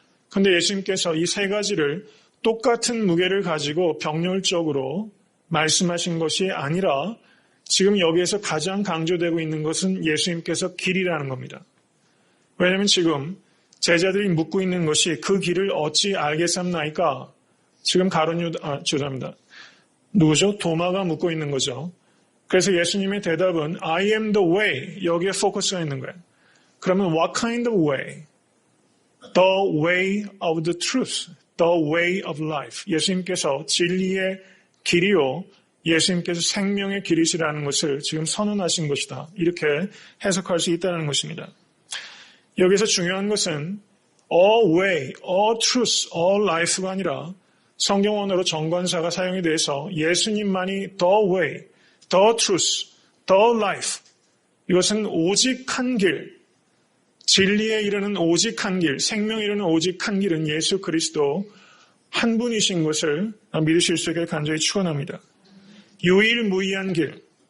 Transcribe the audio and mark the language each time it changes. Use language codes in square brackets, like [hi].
[ko] 그런데 예수님께서 이 세 가지를 똑같은 무게를 가지고 병렬적으로 말씀하신 것이 아니라 지금 여기에서 가장 강조되고 있는 것은 예수님께서 길이라는 겁니다. 왜냐하면 지금 제자들이 묻고 있는 것이 그 길을 어찌 알겠삼나이까? 지금 죄송합니다. 누구죠? 도마가 묻고 있는 거죠. 그래서 예수님의 대답은 [en] I am the way. [ko] 여기에 포커스가 있는 거예요. 그러면 [en] what kind of way? The way of the truth. The way of life. [ko] 예수님께서 진리의 길이요. 예수님께서 생명의 길이시라는 것을 지금 선언하신 것이다. 이렇게 해석할 수 있다는 것입니다. 여기서 중요한 것은 [en] all way, all truth, all life [ko] 가 아니라 성경 언어로 정관사가 사용이 돼서 예수님만이 [en] the way, the truth, the life. [ko] 이것은 오직 한 길, 진리에 이르는 오직 한 길, 생명에 이르는 오직 한 길은 예수 그리스도 한 분이신 것을 믿으실 수 있게 간절히 축원합니다. 유일무이한 길.